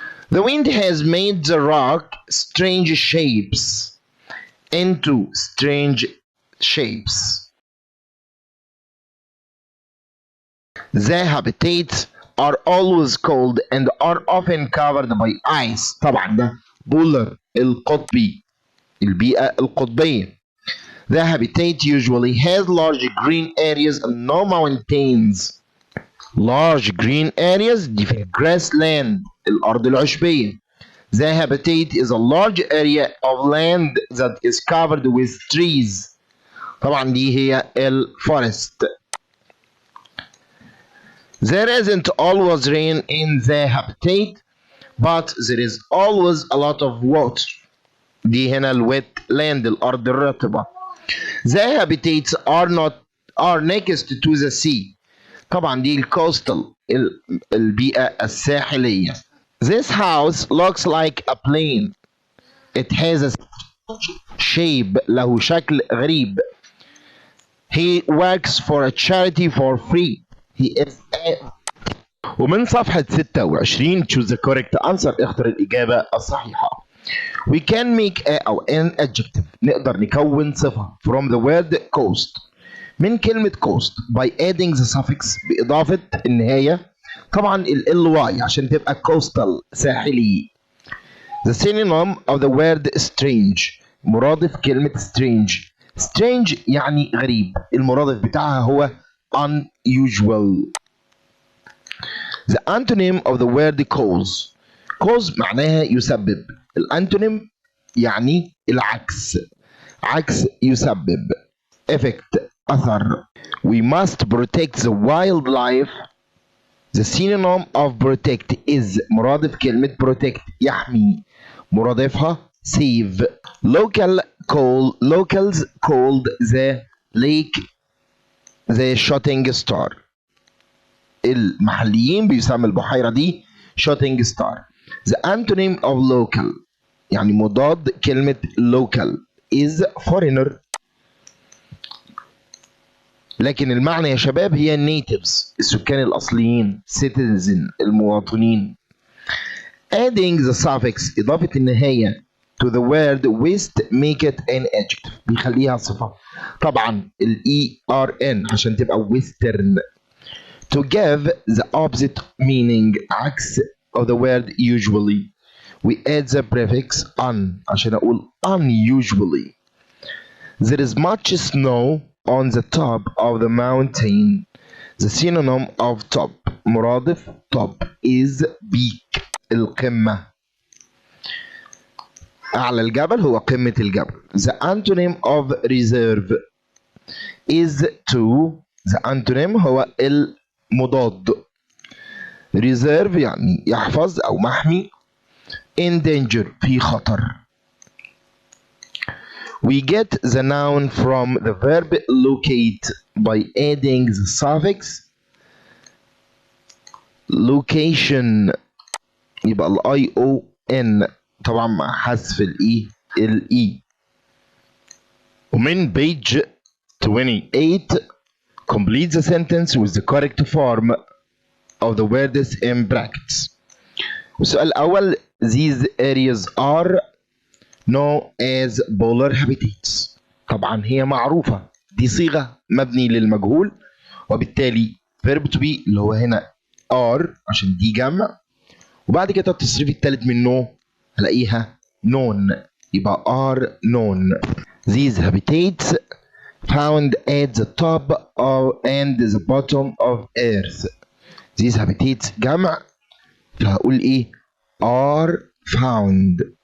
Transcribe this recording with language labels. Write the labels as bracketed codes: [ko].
[en] The wind has made the rock strange shapes into strange shapes. The habitats are always cold and are often covered by ice. [ar] طبعا ده بولر القطبي، البيئة القطبية. [en] The habitat usually has large green areas and no mountains. Large green areas [ar] دي في grassland الأرض العشبية. [en] The habitat is a large area of land that is covered with trees. [ar] طبعا دي هي الفورست. [en] There isn't always rain in the habitat, but there is always a lot of water. [ar] دي هنا الwet land الأرض الرطبة. [en] The habitats are next to the sea. [ar] طبعا دي الكوستال البيئة الساحلية. [en] This house looks like a plane. It has a shape. [ar] له شكل غريب. [en] He works for a charity for free. He is a. [ar] ومن صفحة 26 [en] choose the correct answer، [ar] اختر الإجابة الصحيحة. [en] We can make a أو an adjective. [ar] نقدر نكون صفة [en] from the word coast. [ar] من كلمة [en] coast by adding the suffix [ar] بإضافة النهاية. طبعا ly عشان تبقى coastal ساحلي. [en] The synonym of the word strange. [ar] مرادف كلمة strange. strange يعني غريب، المرادف بتاعها هو unusual. [en] The antonym of the word cause. [ar] cause معناها يسبب. الانتونيم يعني العكس، عكس يسبب. effect أثر. [en] We must protect the wildlife. The synonym of protect is [ar] مرادف كلمة [en] protect يحمي، مرادفها save. Locals called the lake the shooting star. [ar] المحليين بيسموا البحيرة دي shooting star. [en] The antonym of local [ar] يعني مضاد كلمة [en] local is foreigner. [ar] لكن المعنى يا شباب هي natives السكان الأصليين، citizen المواطنين. [en] Adding the suffix [ar] إضافة النهاية [en] to the word waste make it an adjective. [ar] بيخليها صفة. طبعا ال ERN عشان تبقى western. [en] To give the opposite meaning عكس of the word usually. We add the prefix un [ar] عشان أقول [en] unusually. There is much snow on the top of the mountain. The synonym of top مرادف top is peak القمة. [ar] أعلى الجبل هو قمة الجبل. [en] The antonym of reserve is to. [ar] The antonym هو المضاد. reserve يعني يحفظ أو محمي. [en] in danger [ar] في خطر. [en] We get the noun from the verb locate by adding the suffix location [ar] يبقى ال ION طبعا مع حذف ال E. [en] ومن page 28 complete the sentence with the correct form of the words in brackets. [ar] والسؤال الأول [en] these areas are known as polar habitats. [ar] طبعا هي معروفة دي صيغة مبني للمجهول وبالتالي [en] verb to be [ar] اللي هو هنا are عشان دي جمع وبعد كده التصريف الثالث منه هلاقيها known يبقى [en] are known. These habitats found at the top and the bottom of earth. These habitats [ar] جمع فهقول ايه [en] are found.